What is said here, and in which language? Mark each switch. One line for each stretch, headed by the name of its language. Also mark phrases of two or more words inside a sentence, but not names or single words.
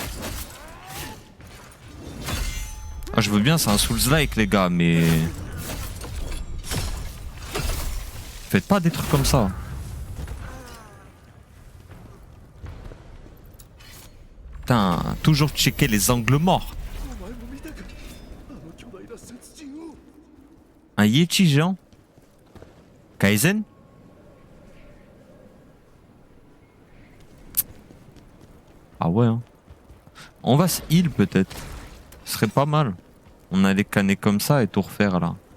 French: Ah, je veux bien, c'est un Souls-like les gars, mais... Faites pas des trucs comme ça. Putain, toujours checker les angles morts.
Japanese: お前も見たかあの巨大な雪人を
French: Un Yeti géant. Kaizen. Ah ouais, hein. On va se heal peut-être. Ce serait pas mal. On allait canner comme ça et tout refaire là.